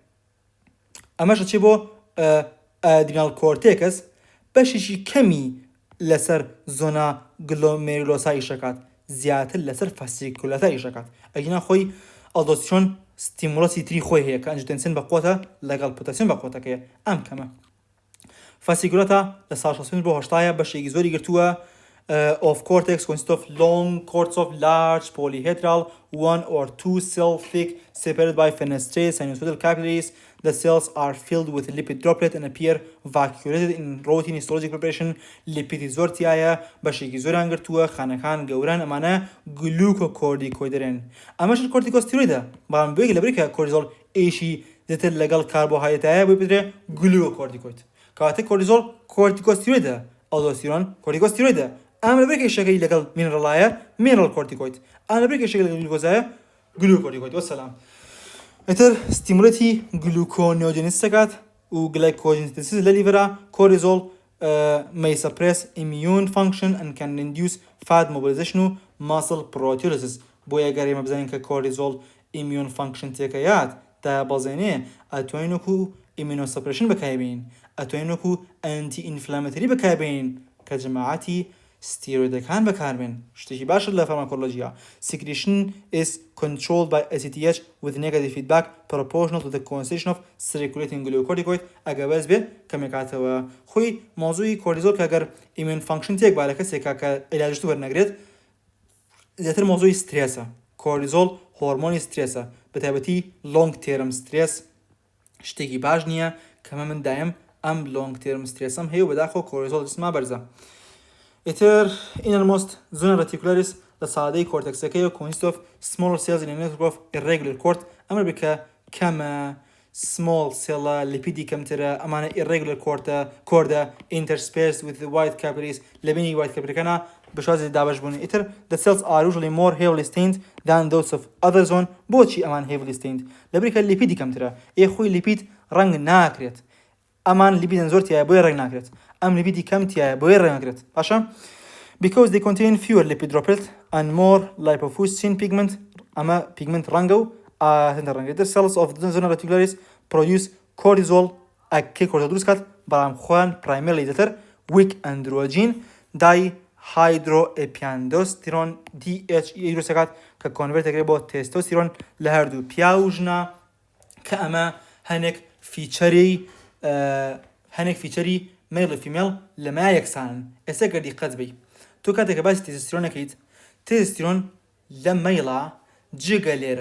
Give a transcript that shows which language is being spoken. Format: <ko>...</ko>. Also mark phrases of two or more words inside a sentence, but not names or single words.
<ckb>ئەمەشە چێ بۆ</ckb> <en>adrenal cortex</en> <ckb>بەشێکی کەمی لەسەر زۆنا گلۆمێرولۆسا ئیشەکات زیاتر لەسەر فەسیکولاتە ئیشەکات ئەگینا خۆی ئەڵدۆستیرۆن ستیمولاسی تری خۆی هەیە کە ئەنجیۆتەنسین بە قوتە لەگەڵ پۆتاسیۆم بە قوتەکەیە ئەم کەمە فەسیکولاتە لە ساڵ 65 بۆ 80 بەشێکی زۆری گرتووە</ckb> <en>of cortex consists of long cords of large polyhedral 1 or 2 cell thick separated by fenestrate sinusoidal capillaries. The cells are filled with lipid droplet and appear vacuolated in routine histologic preparation.</en> <ckb>Lipidi زۆرتیایە بەشێکی زۆریان گرتووە خانەکان گەوران ئەمانە گلوکۆکۆردیکۆیدەرێن ئەمەش کۆرتیکۆستیرۆیدە بەڵام بێگە لەبەری کە کۆرتیزۆل ئێشی زیاتر لەگەڵ کاربۆهایدرێتایە بۆی بدرێ گلوکۆکۆردیکۆید کەواتە کۆرتیزۆل کۆرتیکۆستیرۆیدە ئەڵدۆستیرۆن کۆرتیکۆستیرۆیدە ئەم لەبەر کێشەکەی لەگەڵ مینرەڵایە مینرەڵ کۆرتیکۆید ئەم لەبەر کێشەکەی لەگەڵ گلوکۆزایە گلوکۆکۆردیکۆید وەسەلام ئیتر ستیمولاتی گلوکۆنیۆجێنیس دەکات و گلایکۆجێنسیس لە لیڤەرە کۆرتیزۆل</ckb> <en>may suppress immune function and can induce fat mobilization</en> <ckb>و</ckb> <en>muscle proteolysis</en> <ckb>بۆیە گەر ئێمە بزانین کە کۆرتیزۆل</ckb> <en>immune function</en> <ckb>تێکەیات تا بەڵزێنێ ئەتوانین وەکو immunosuppression بەکاربێنین ئەتوانین وەکو</ckb> <en>anti inflammatory</en> <ckb>بەکاربێنین کە جەماعەتی ستیرۆیدەکان بەکاربێن شتێکی باشە لە فارماکۆلۆژیا</ckb> <en>secretion is controlled by ACTH with negative feedback proportional to the concentration of circulating glucocorticoid</en> <ckb>ئەگە بەس بێ کەمێکاتەوە خۆی مۆزوعی کۆرتیزۆل کە ئەگەر</ckb> <en>immune function</en> <ckb>تێک با لە کەسێکا کە عیلاجشتو وەرنەگرێت زیاتر مۆزوعی سترێسە کۆرتیزۆل هۆرمۆنی سترێسە بەتایبەتی</ckb> <en>long term stress</en> <ckb>شتێکی باش نییە کەمە من دایم ئەم</ckb> <en>long term stress</en> <ckb>م هەیە و بەداخەوە کۆرتیزۆل جسما بەرزە ئیتر</ckb> <en>innermost zona reticularis</en> <ckb>لە سادەی کۆرتێکسەکەی</ckb> <en>consist of small cells in a network of irregular cord</en> <ckb>ئەمە بکە کەمە</ckb> <en>small cell</en> <ckb>lipidi کەمترە ئەمانە irregular کۆردە</ckb> <en>interspersed with the white capillaries</en> <ckb>لەبینی</ckb> <en>white capillary</en> <ckb>بەشازی دابش بوون ئیتر</ckb> <en>the cells are usually more heavily stained than those of other zone</en> <ckb>بۆچی ئەمان</ckb> <en>heavily stained</en> <ckb>لەبەری کە لیپیدی کەمترە خۆی لیپید ڕەنگ ناکرێت ئەمان لیپیدن زۆر تایە بۆیە ڕێک ناکرێت ئەم لیپیدی کەم تایە بۆیە ڕێک ناکرێت باشە</ckb> <en>because they contain fewer lipid droplets and more lipofuscin pigment</en> <ckb>ئەمە pigment ڕەنگە و هەندە ڕەنگە</ckb> <en>the cells of the zona reticularis produce cortisol</en> <ckb>ئەکەی کۆرتیزۆل دروست کات بەڵام خۆیان primarily دەتر</ckb> <en>weak androgen dihydroepiandrosterone DHEA</en> <ckb>دروست دەکات کە convert دەکرێت بۆ تێستۆستیرۆن لە هەردوو پیا و ژنا کە ئەمە هەنێک فیچەری مێڵ و فیمێڵ لەمای یەکسانن ئێستا گەر دیقەت بی تۆ کاتێک کە باسی تێستۆستیرۆن دەکەیت تێستۆستیرۆن لە مەیڵە جگە لێرە</ckb>